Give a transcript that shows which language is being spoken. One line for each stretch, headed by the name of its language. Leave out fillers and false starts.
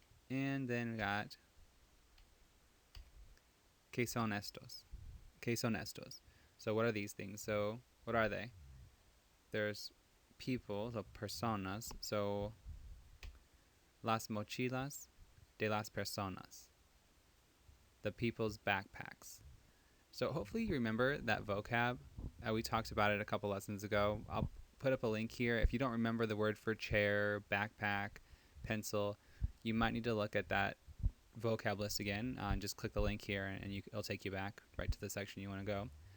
English: And then we got
Spanish: ¿qué son estos? ¿Qué son estos?
English: So what are these things? So what are they? There's people, so personas.
Spanish: So las mochilas de las personas.
English: The people's backpacks. So hopefully you remember that vocab. We talked about it a couple lessons ago. I'll put up a link here. If you don't remember the word for chair, backpack, pencil, you might need to look at that vocab list again. And just click the link here and it'll take you back right to the section you want to go.